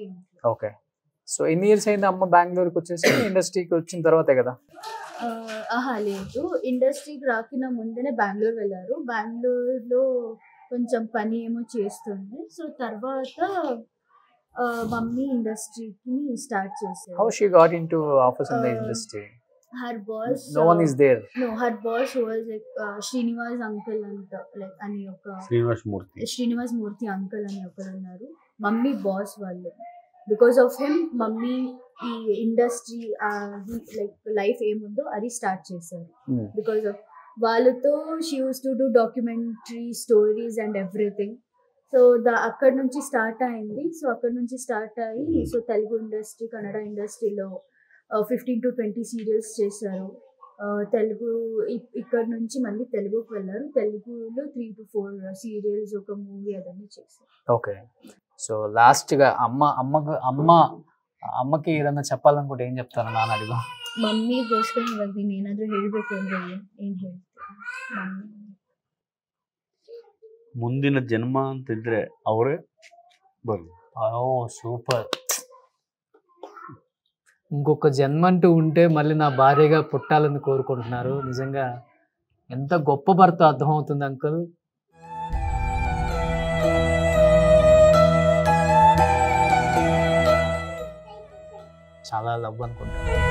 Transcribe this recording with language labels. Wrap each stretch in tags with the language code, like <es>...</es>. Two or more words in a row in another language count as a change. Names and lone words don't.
<en>okay, so</en> <te>ఎన్ని ఇయర్స్ అయింది అమ్మ బెంగళూరుకి వచ్చేసి? ఇండస్ట్రీకి వచ్చిన తర్వాతే కదా? లేదు, ఇండస్ట్రీకి రాకిన ముందేనే బెంగళూరు వెళ్ళారు. బెంగళూరులో కొంచెం పని ఏమో చేస్తుండే. సో తర్వాత మమ్మీ ఇండస్ట్రీకి స్టార్ట్ చేశారు.</te> <en>How she got into office in the industry? Her boss. No one is there. No, her boss was like Srinivas uncle anta, like</en> <te>అని ఒక శ్రీనివాస్ మూర్తి అంకుల్ అని ఒకరు ఉన్నారు.</te> <en>Mummy boss</en> <te>vallu.</te> <en>Because of him, mummy</en> <te>ఈ</te> <en>industry like life</en> <te>ఏముందో అది స్టార్ట్ చేశారు.</te> <en>because of వాళ్ళతో she used to do documentary stories and everything.</en> <te>సో అక్కడ నుంచి స్టార్ట్ అయింది. సో అక్కడ నుంచి స్టార్ట్ అయ్యి సో తెలుగు ఇండస్ట్రీ, కన్నడ ఇండస్ట్రీలో 15 to 20 సీరియల్స్ చేశారు. తెలుగు ఇక్కడ నుంచి మళ్ళీ తెలుగుకి వెళ్ళారు. తెలుగులో 3 to 4 సీరియల్స్, ఒక మూవీ అదన్నీ చేశారు.</te> <en>okay, so</en> <te>లాస్ట్గా</te> <kn>ಅಮ್ಮಕ್ಕೆ ಇದನ್ನ</kn> <te>చెప్పాలనుకుంటే ಏನ್ చెప్తారు</te> <kn>ನಾನು ಅಡಿಗೂ? ಮಮ್ಮಿಗೋಸ್ಕರ ಇವಾಗ ನೀನು ಏನಾದರೂ ಹೇಳಬೇಕು ಅಂದ್ರೆ ಏನು ಹೇಳ್ತೀರಾ? ಮುಂದಿನ ಜನ್ಮ ಅಂತ ಇದ್ರೆ ಅವರೇ ಬರಲಿ.</kn> <te>ఓ సూపర్. ఇంకొక జన్మ అంటూ ఉంటే మళ్ళీ నా భార్యగా పుట్టాలని కోరుకుంటున్నారు. నిజంగా ఎంత గొప్ప భర్త అర్థమవుతుంది అంకుల్. చాలా లవ్ అనుకుంటా.</te>